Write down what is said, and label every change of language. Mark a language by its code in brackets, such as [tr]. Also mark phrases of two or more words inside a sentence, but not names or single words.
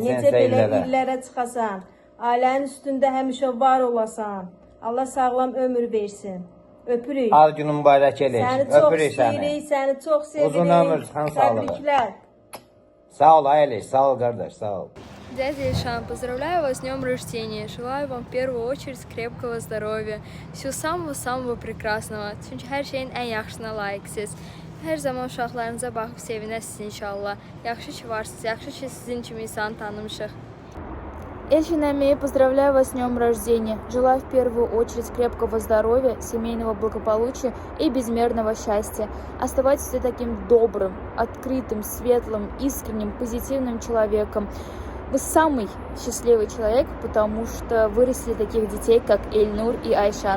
[az] Necə belə illərə çıxasan. Ailənin üstündə həmişə var olasan. Allah sağlam ömür versin. Öpürük. Ad günün mübarək eləyin. Səni çox Öpürük səni. istəyirik, səni çox sevirik. Uzun ömür, sən sağlığı. Təbriklər. Sağ ol Ayeliş, sağ ol kardeş, sağ ol. [ru] Дядя Ильшан, поздравляю вас с днем рождения. Желаю вам в первую очередь крепкого здоровья, всего самого-самого прекраsного. [az] Çünki hər şeyin ən yaxşısına layiqsiniz. Hər zaman uşaqlarınıza baxıb sevinəsiniz inşallah. Yaxşı ki varsınız, yaxşı ki sizin kimi insanı tanımışıq. [ru] Эльшин Амей, поздравляю вас с днем рождения. Желаю в первую очередь крепкого здоровья, семейного благополучия и безмерного счастья. Оставайтесь таким добрым, открытым, светлым, искренним, позитивным человеком. Вы самый счастливый человек, потому что вырастили таких детей, как Эльнур и Айшан.